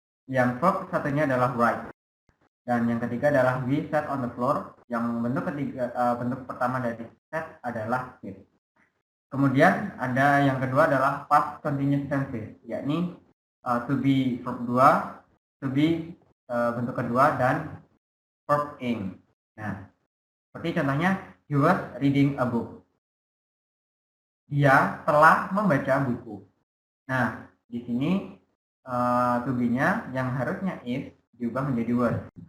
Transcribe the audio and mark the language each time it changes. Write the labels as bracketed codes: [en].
[id] Yang verb satunya adalah write. Dan yang ketiga adalah [en] we sat on the floor. [id] Yang bentuk pertama dari sat adalah sit. Kemudian ada yang kedua adalah past continuous tense, yakni to be verb 2, to be bentuk kedua, dan verb ing. Nah, seperti contohnya, [en] he was reading a book. [id] Dia telah membaca buku. Nah, di sini to be-nya yang harusnya is diubah menjadi was.